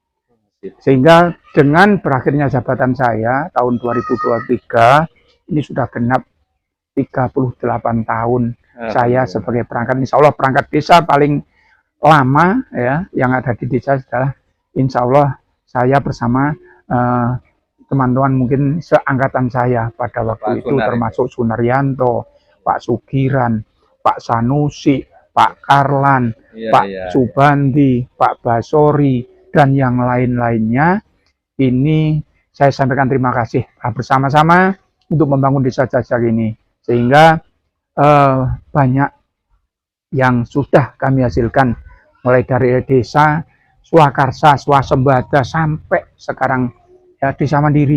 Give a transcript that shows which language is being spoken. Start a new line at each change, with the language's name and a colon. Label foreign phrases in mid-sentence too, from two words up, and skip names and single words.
Indonesian: Sehingga dengan berakhirnya jabatan saya tahun 2023 ini sudah genap 38 tahun saya sebagai perangkat.
Arabic: Insya Allah
Indonesian: perangkat desa paling lama ya yang ada di desa adalah
Arabic: insya Allah
Indonesian: saya bersama teman-teman mungkin seangkatan saya pada waktu itu, termasuk Sunaryanto, Pak Sugiran, Pak Sanusi, Pak Karlan, Pak Subandi, Pak Basori, dan yang lain-lainnya. Ini saya sampaikan terima kasih bersama-sama untuk membangun desa Jajak ini, sehingga banyak yang sudah kami hasilkan mulai dari desa swakarsa, swasembada sampai sekarang ya desa mandiri.